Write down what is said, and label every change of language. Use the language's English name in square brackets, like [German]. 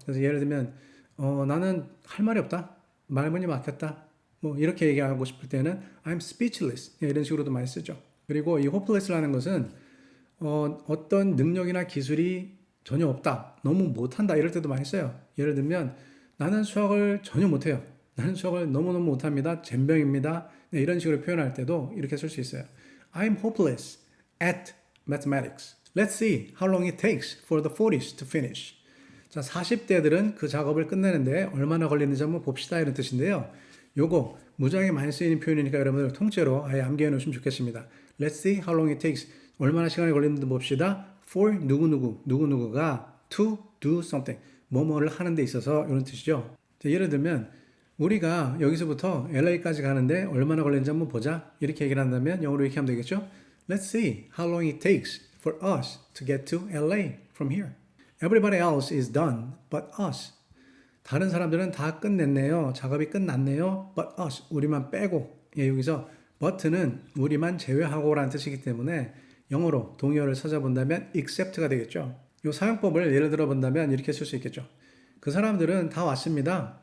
[Korean] 그래서 예를 들면 나는 할 말이 없다, 말문이 막혔다, 뭐 이렇게 얘기하고 싶을 때는 [English] I'm speechless [Korean] 이런 식으로도 많이 쓰죠. 그리고 이 hopeless라는 것은 어떤 능력이나 기술이 전혀 없다, 너무 못한다 이럴 때도 많이 써요. 예를 들면 나는 수학을 전혀 못해요. 나는 수학을 너무너무 못합니다. 젬병입니다. 네, 이런 식으로 표현할 때도 이렇게 쓸 수 있어요. [English] I'm hopeless at mathematics. Let's see how long it takes for the 40s to finish. [Korean] 자, 40대들은 그 작업을 끝내는데 얼마나 걸리는지 한번 봅시다 이런 뜻인데요. 요거 무지하게 많이 쓰이는 표현이니까 여러분들 통째로 아예 암기해 놓으시면 좋겠습니다. [English] Let's see how long it takes. [Korean] 얼마나 시간이 걸리는지 봅시다. [English] For [Korean] 누구누구가 [English] to do something. [Korean] 뭐뭐를 하는 데 있어서 이런 뜻이죠. 자, 예를 들면 우리가 여기서부터 LA까지 가는데 얼마나 걸리는지 한번 보자. 이렇게 얘기를 한다면 영어로 이렇게 하면 되겠죠. [English] Let's see how long it takes for us to get to LA from here. Everybody else is done but us. [Korean] 다른 사람들은 다 끝냈네요. 작업이 끝났네요. [English] But us. [Korean] 우리만 빼고. 예, 여기서 but는 우리만 제외하고라는 뜻이기 때문에 영어로 동의어를 찾아본다면 except가 되겠죠. 이 사용법을 예를 들어 본다면 이렇게 쓸 수 있겠죠. 그 사람들은 다 왔습니다.